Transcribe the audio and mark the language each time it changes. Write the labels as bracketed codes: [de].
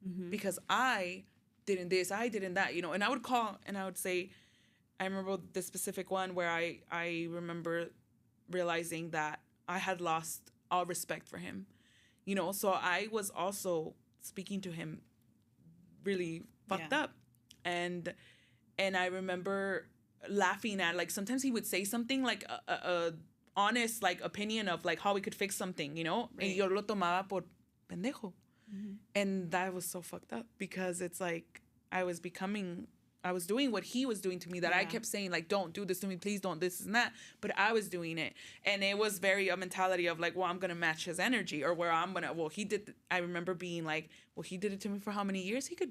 [en] Because I didn't this, I didn't that, you know. And I would call and I would say, I remember this specific one where I remember realizing that I had lost all respect for him. you know. So I was also speaking to him really fucked up, and I remember laughing at, like, sometimes he would say something like a honest, like, opinion of, like, how we could fix something, you know, Right. [es] y yo lo tomaba por pendejo. Mm-hmm. [en] And that was so fucked up, because it's like I was doing what he was doing to me, that I kept saying, like, don't do this to me, please don't, this and that. But I was doing it. And it was very a mentality of, like, well, I'm going to match his energy, or where I'm going to, well, I remember being like, well, he did it to me for how many years?